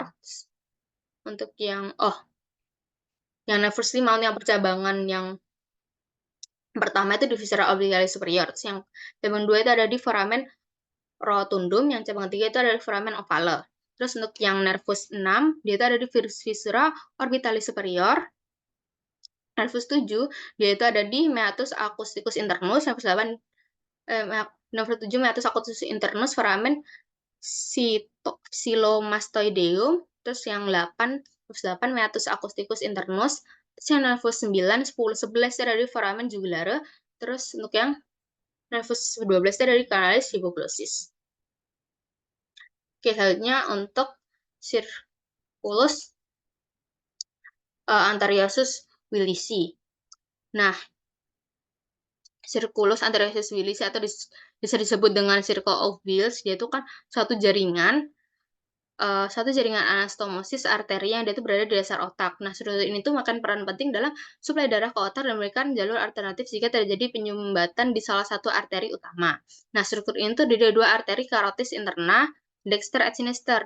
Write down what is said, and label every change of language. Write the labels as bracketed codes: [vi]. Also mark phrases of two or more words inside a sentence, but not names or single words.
[id] Untuk yang nervus 5 untuk yang percabangan yang pertama itu di [la] fissura orbitalis superior. [id] Terus yang cabang 2 itu ada di [la] foramen rotundum, [id] yang cabang 3 itu ada di [la] foramen ovale. [id] Terus untuk yang nervus 6, dia itu ada di [la] fissura orbitalis superior. [id] Nervus 7, dia itu ada di [la] meatus acousticus internus. [id] Nervus 8, nervus 7 [la] meatus acousticus internus, foramen silomastoideum. [id] Terus yang 8, nervus 8 [la] meatus acousticus internus. [id] Terus yang nervus 9, 10, 11 itu ada di [la] foramen jugulare. [id] Terus untuk yang nervus 12 itu ada di [la] canalis hypoglosis. [id] Oke, selanjutnya untuk [la] circulus anteriosus willisi. [id] Nah, [la] circulus anteriosus willisi [id] atau bisa disebut dengan [en] circle of Wills, [id] dia itu kan satu jaringan anastomosis arteri yang dia itu berada di dasar otak. Nah, struktur ini tuh makan peran penting dalam suplai darah ke otak dan memberikan jalur alternatif jika terjadi penyumbatan di salah satu arteri utama. Nah, struktur ini tuh dari dua arteri [la] carotis interna, dexter et sinister.